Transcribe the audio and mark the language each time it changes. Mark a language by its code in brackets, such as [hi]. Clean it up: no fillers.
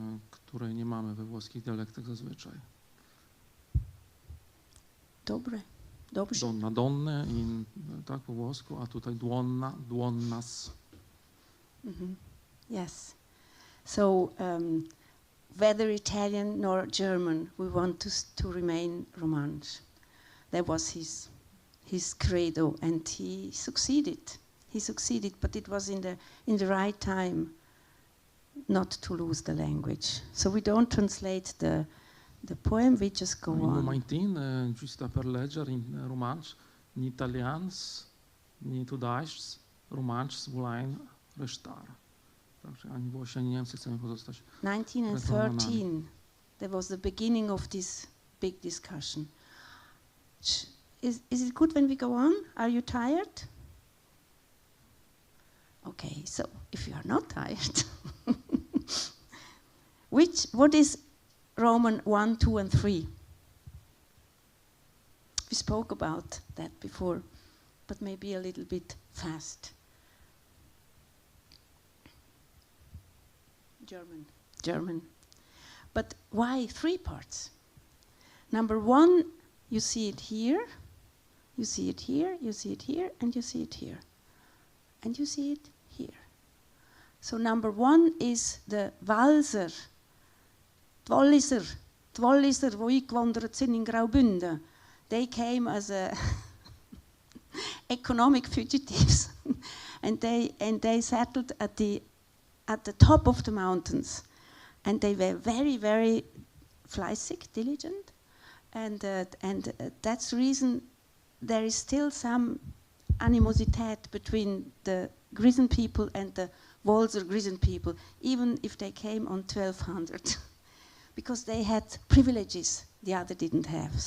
[pl] której nie mamy we włoskich dialektach zazwyczaj. Dobre. Dobrze. Donna, donne, tak po włosku, a tutaj duonna, duonnas. [en] Yes. So, whether Italian nor German, we want to remain Romansh. That was his credo, and he succeeded. He succeeded, but it was in the right time not to lose the language. So we don't translate the poem, we just go In on. [rm] momentin ci sta per leggere in romansh, ni italians, ni tudajs, romansh volain restar. [pl] Także ani Włosi, ani Niemcy chcemy pozostać. [en] 1913, that was the beginning of this big discussion. Is it good when we go on? Are you tired? Okay, so if you are not tired, what is Roman 1, 2, and 3? We spoke about that before, but maybe a little bit fast. German. But why 3 parts? Number 1, you see it here, you see it here, you see it here, and you see it here. And you see it here. So number 1 is the Walser, [de] die Walliser, wo eingewandert sind in Graubünden. [en] They came as economic fugitives, and they settled at the top of the mountains, and they were very, very fleißig, diligent, and that's the reason there is still some animosität between the Grisen people and the Walser Grisen people, even if they came on 1200, because they had privileges the other didn't have.